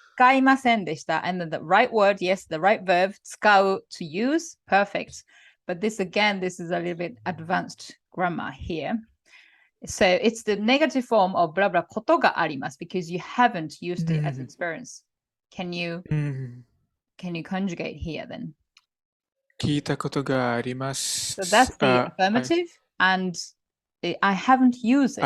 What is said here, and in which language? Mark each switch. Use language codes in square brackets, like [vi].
[ja] 使いませんでした. [en] And then the right word, yes, the right verb, 使う, to use, perfect. But this is a little bit advanced grammar here. So it's the negative form of blah blah ことがあります because you haven't used it as experience. Can you conjugate here then? [ja] 聞いたことがあります。 [en] So that's the affirmative, and I haven't used it.